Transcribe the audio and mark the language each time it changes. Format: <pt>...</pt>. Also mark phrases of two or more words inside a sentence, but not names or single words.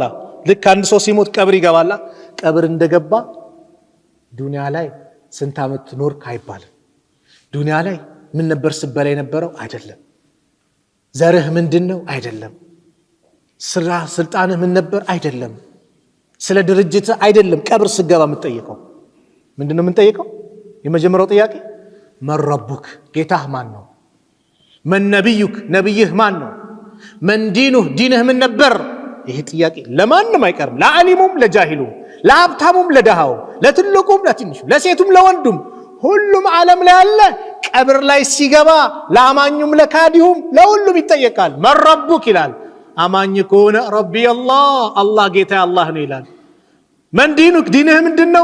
<am>ልክ አንድ ሰው ሲሞት ቀብር ይገባላ ቀብር እንደገባ ዱንያ ላይ ስንት አመት ኖርክ አይባልም ዱንያ ላይ ምን ነበር ስበላ የነበረው አይደለም ዘርህ ምንድነው አይደለም ስልጣንህ ምን ነበር አይደለም ስለ ድርጅት አይደለም ቀብር ስገባ የምትጠይቀው ምንድነው የምንጠይቀው የመጀመሪያው ጥያቄ መረቡክ ጌታህ ማን ነው</am> <ar>من نبيك</ar> <am>نبيه ማን ነው</am> <ar>من دينه</ar> <am>ዲንህ ምን ነበር ይሄ ጥያቄ ለማንም አይቀርም። ለዓሊሙም ለጃሂሉም፣ ለሀብታሙም ለደሃው፣ ለትልቁም ለትንሹ፣ ለሴቱም ለወንዱም ሁሉም ዓለም ላይ ያለ ቀብር ላይ ሲገባ ለአማኙም ለካዲሁም ለሁሉም ይጠየቃል።</am> <ar>من ربك</ar> <am>ይላል። አማኝ ከሆነ</am> <ar>ربي الله</ar> <am>ጌታ አላህ ነው ይላል።</am> <ar>من دينك</ar> <am>ዲንህ ምንድነው?</am>